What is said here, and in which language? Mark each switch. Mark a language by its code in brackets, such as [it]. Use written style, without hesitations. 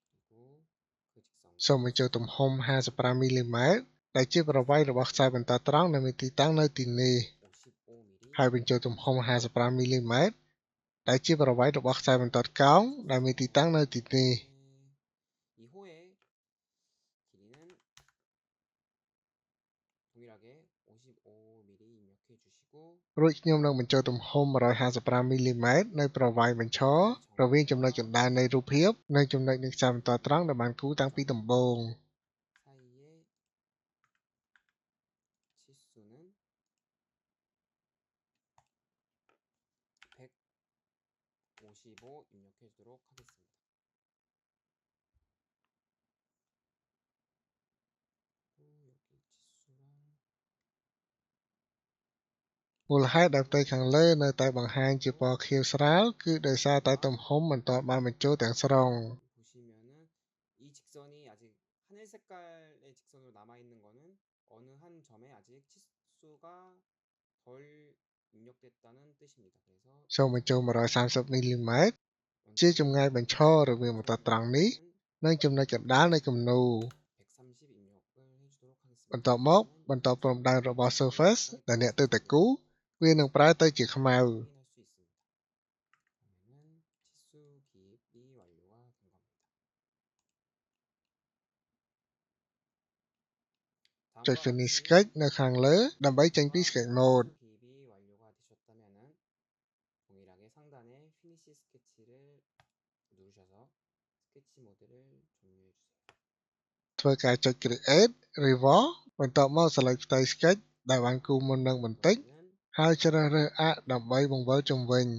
[ko] 그리고 그 직선 [km] សូមបញ្ចូលទំហំ 55mm ដែលជាប្រវែងរបស់ខ្សែបន្តត្រង់ដែលមានទីតាំងនៅទីនេះ [ko] 55mm [km] ហើយបញ្ចូលទំហំ 55mm ដែលជាប្រវែងរបស់ខ្សែបន្តកោងដែលមានទីតាំងនៅទីនេះ [ko] 이 호의 길이는 동일하게 55mm 입력해 주시고 [km] រួចខ្ញុំនឹងបញ្ចូលទំហំ 155mm នៅប្រវែងបញ្ឈររវាងចំណុចកណ្ដាលនៃរូបភាពនិងចំណុចនៃខ្សែបន្តត្រង់ដែលបានគូរតាំងពីដំបូង [ko] 사이의 치수는 155 입력해 주도록 하겠습니다. 여기 치수랑 [km] មូលហេតុដែលផ្ទៃខាងលើនៅតែបង្ហាញជាពណ៌ខៀវស្រាលគឺដោយសារតែទំហំមិនទាន់បានបញ្ចូលទាំងស្រុង [ko] 보시면은 이 직선이 아직 하늘 색깔의 직선으로 남아 있는 거는 어느 한 점에 아직 치수가 덜 입력됐다는 뜻입니다. 그래서 [km] សូមបញ្ចូល 130mm ជាចម្ងាយបញ្ឈររវាងបន្តត្រង់នេះនិងចំណុចកណ្ដាលនៃគំនូរ [ko] 130 입력을 해주도록 하겠습니다. [km] បន្ទាប់មកបន្តព្រំដែនរបស់ surface ដែលអ្នកទើបតែគូរវានឹងប្រែទៅជាខ្មៅ [ko] 확인할 수 있습니다. 그러면은 치수 기입이 완료가 된 겁니다. 다음과 [km] ចុច finish [ko] 같이 [km] sketch នៅខាងលើដើម្បីចេញពី sketch mode [ko] 치수 기입이 완료가 되셨다면은 동일하게 상단에 피니시 스케치를 누르셔서 스케치 모드를 종료해 주세요. [km] ធ្វើការចុច create revolve បន្ទាប់មក select ផ្ទៃ sketch ដែលបានគូរមុននឹងបន្តិច [ko] 그러면은 [km] ហើយជ្រើសរើស arc ដើម្បីបង្វិលជុំវិញ